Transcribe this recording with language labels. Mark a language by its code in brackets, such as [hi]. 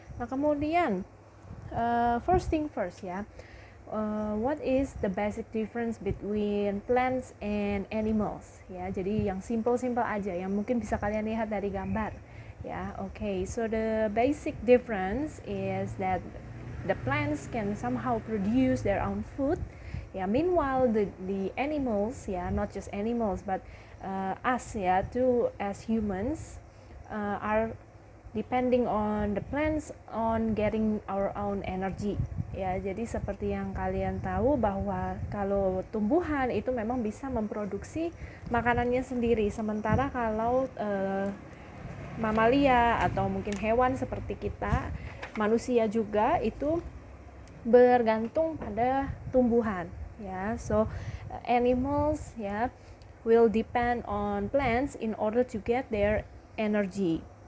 [id] Nah, kemudian [en] first thing first ya, what is the basic difference between plants and animals ya. [id] Jadi yang simple aja yang mungkin bisa kalian lihat dari gambar ya. [en] So the basic difference is that the plants can somehow produce their own food ya, meanwhile the animals ya, not just animals but us ya too, as humans are depending on the plants on getting our own energy ya. [id] Jadi seperti yang kalian tahu bahwa kalau tumbuhan itu memang bisa memproduksi makanannya sendiri, sementara kalau mamalia atau mungkin hewan seperti kita, manusia juga itu bergantung pada tumbuhan ya. [en] So animals ya will depend on plants in order to get their energy.